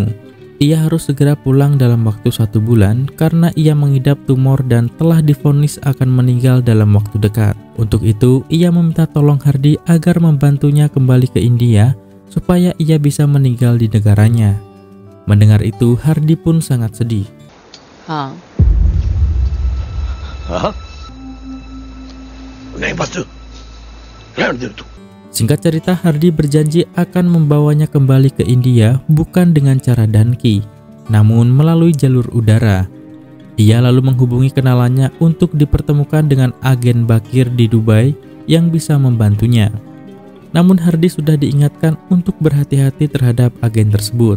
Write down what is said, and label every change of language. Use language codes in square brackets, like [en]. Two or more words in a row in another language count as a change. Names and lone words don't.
[id] Ia harus segera pulang dalam waktu 1 bulan karena ia mengidap tumor dan telah divonis akan meninggal dalam waktu dekat. Untuk itu, ia meminta tolong Hardy agar membantunya kembali ke India supaya ia bisa meninggal di negaranya. Mendengar itu, Hardy pun sangat sedih. [hi] हाँ हाँ? नहीं बस रहने दे तू। [id] Singkat cerita, Hardy berjanji akan membawanya kembali ke India bukan dengan cara danki, namun melalui jalur udara. Ia lalu menghubungi kenalannya untuk dipertemukan dengan agen Bakir di Dubai yang bisa membantunya. Namun Hardy sudah diingatkan untuk berhati-hati terhadap agen tersebut.